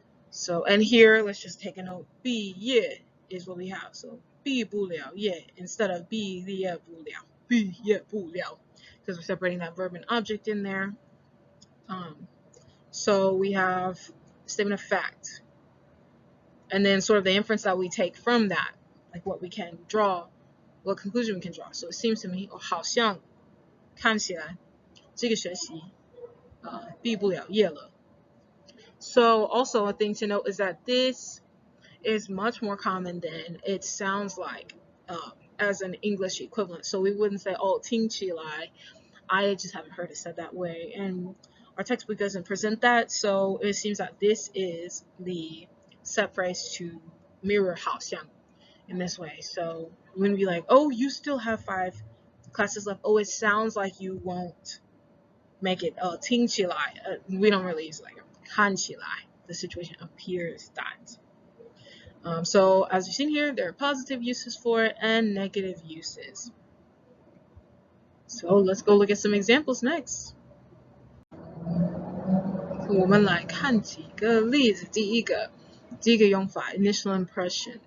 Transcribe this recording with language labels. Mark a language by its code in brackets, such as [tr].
[en] So, and here, let's just take a note. 毕业 is what we have. So, 毕不了业 instead of 毕业不了. Because we're separating that verb and object in there. So we have statement of fact. And then sort of the inference that we take from that, like what we can draw, what conclusion we can draw. So it seems to me, [zh] 好像看起来这个学期毕不了业了。 [en] So also a thing to note is that this is much more common than it sounds like as an English equivalent. So we wouldn't say, oh, 听起来. I just haven't heard it said that way. And our textbook doesn't present that. So it seems that this is the set phrase to mirror 好像 in this way. So we wouldn't be like, oh, you still have 5 classes left. Oh, it sounds like you won't make it 听起来. We don't really use like 看起来. The situation appears that. So as you've seen here, there are positive uses for it and negative uses. So let's go look at some examples next. [zh] 我们来看几个例子。第一个用法 [en] initial impression.